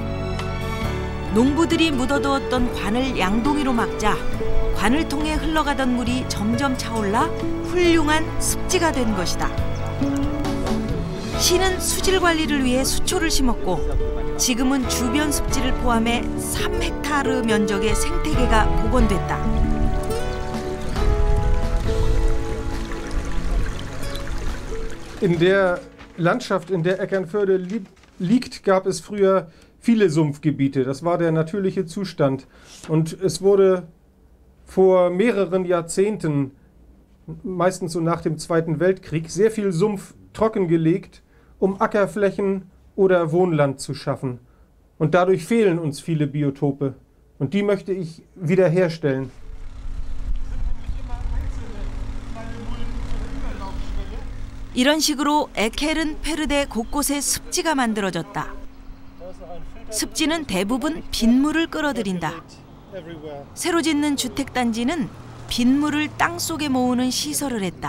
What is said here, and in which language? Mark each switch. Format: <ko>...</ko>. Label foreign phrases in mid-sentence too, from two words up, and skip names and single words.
<ko>농부들이 묻어두었던 관을 양동이로 막자 관을 통해 흘러가던 물이 점점 차올라 훌륭한 습지가 된 것이다. 시는 수질 관리를 위해 수초를 심었고 지금은 주변 습지를 포함해 3헥타르 면적의 생태계가 복원됐다.</ko> <de>In der Landschaft, in der Eckernförde liegt, gab es früher viele Sumpfgebiete. Das war der natürliche Zustand. Und es wurde vor mehreren Jahrzehnten, meistens so nach dem Zweiten Weltkrieg, sehr viel Sumpf trockengelegt, um Ackerflächen oder Wohnland zu schaffen. Und dadurch fehlen uns viele Biotope. Und die möchte ich wiederherstellen.</de> <ko>이런 식으로 에케른페르데 곳곳에 습지가 만들어졌다. 습지는 대부분 빗물을 끌어들인다. 새로 짓는 주택단지는 빗물을 땅속에 모으는 시설을 했다.</ko>